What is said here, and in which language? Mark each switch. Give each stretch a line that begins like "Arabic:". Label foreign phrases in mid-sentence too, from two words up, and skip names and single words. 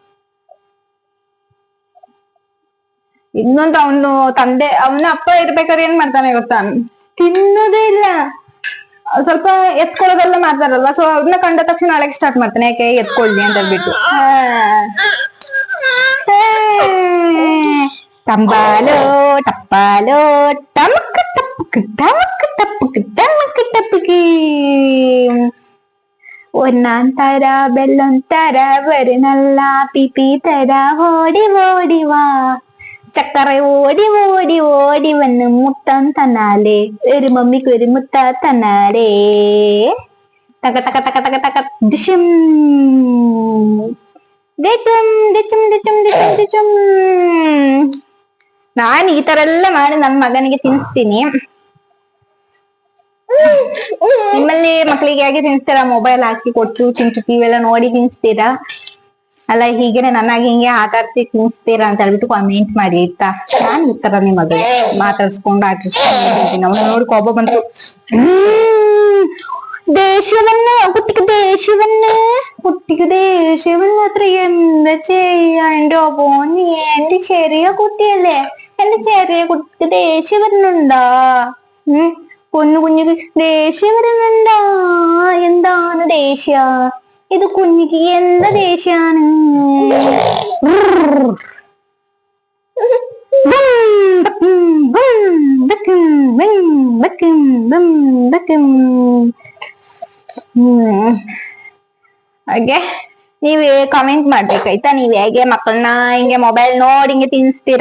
Kannada: ಇನ್ನೊಂದು ಅವನು ಅವನ ಅಪ್ಪ ಇರ್ಬೇಕಾದ್ರೆ ಏನ್ ಮಾಡ್ತಾನೆ ಗೊತ್ತಾ, ತಿನ್ನೋದೇ ಇಲ್ಲ, ಸ್ವಲ್ಪ ಎತ್ಕೊಳ್ಳೋದೆಲ್ಲ ಮಾಡ್ತಾರಲ್ವಾ, ಸೊ ಅದನ್ನ ಕಂಡ ತಕ್ಷಣ ಅಳಕ್ ಸ್ಟಾರ್ಟ್ ಮಾಡ್ತಾನೆ, ಯಾಕೆ ಎತ್ಕೊಳ್ಳಿ ಅಂತ ಹೇಳ್ಬಿಟ್ಟು. ತಂಬಾಲೋ ಟಪ್ಪಾಲೋ ಟಮಕ್ ಟಪ್ಪಕ್ ಟಮಕ್ ಟಪ್ಪಕ್ ಟಮಕ್ ಟಪ್ಪಕಿ ഒന്നാന്തര
Malayalam: ബെല്ലൊന്തര വരുന്നല്ല പിപി തര ഓടി ഓടിവാ ചക്കര ഓടി ഓടി ഓടി വന്ന് മുട്ടം തന്നാലേ ഒരു മമ്മിക്ക് ഒരു മുട്ട തന്നാലേ തക തക തക തക തക ഡിഷും ഡിച്ചും ഡിച്ചും ഡിച്ചും ഡിച്ചും ഡിച്ചും.
Kannada: ನಾನು ಈ ತರ ಎಲ್ಲ ಮಾಡಿ ನನ್ನ ಮಗನಿಗೆ ತಿನ್ನಿಸ್ತೀನಿ. ನಿಮ್ಮಲ್ಲಿ ಮಕ್ಕಳಿಗೆ ಹೇಗೆ ತಿನ್ನಿಸ್ತೀರಾ? ಮೊಬೈಲ್ ಹಾಕಿ ಕೊಟ್ಟು ಚಿಂಟು ಟಿವಿ ಎಲ್ಲ ನೋಡಿ ತಿನ್ನಿಸ್ತೀರಾ, ಅಲ್ಲ ಹೀಗೇನೆ ನನ್ನಾಗಿ ಹಿಂಗೆ ಆಟ ಆಡ್ಸಿ ತಿನ್ನಿಸ್ತೀರಾ ಅಂತ ಹೇಳ್ಬಿಟ್ಟು ಕಾಮೆಂಟ್ ಮಾಡಿ ಆಯ್ತಾ. ನಾನು ಈ ತರ ನಿಮ್ಮ ಮಗ ಮಾತಾಡ್ಸ್ಕೊಂಡು ಆಟಾಡ್ಸ್ಕೊಂಡು ಅವನು ನೋಡಿ ಕೋಪ ಬಂತು.
Malayalam: ദേഷ്യവന്ന് കുട്ടിക്ക് ദേഷ്യവന്ന് അത്ര എന്താ ചെയ്യാ? എന്റെ പോന്നി, എന്റെ ചെറിയ കുട്ടിയല്ലേ, എന്റെ ചെറിയ കുട്ടിക്ക് ദേഷ്യം വരുന്നുണ്ടോ? കുഞ്ഞിക്ക് ദേഷ്യം വരുന്നുണ്ടോ? എന്താണ് ദേഷ്യ? ഇത് കുഞ്ഞിക്ക് എന്താ ദേഷ്യാണ്?
Kannada: ಹಾಗೆ ನೀವ್ ಕಮೆಂಟ್ ಮಾಡ್ಬೇಕಾಯ್ತಾ, ನೀವ್ ಹೇಗೆ ಮಕ್ಕಳನ್ನ ಹಿಂಗೆ ಮೊಬೈಲ್ ನೋಡಿ ಹಿಂಗೆ ತಿನ್ಸ್ತೀರಾ?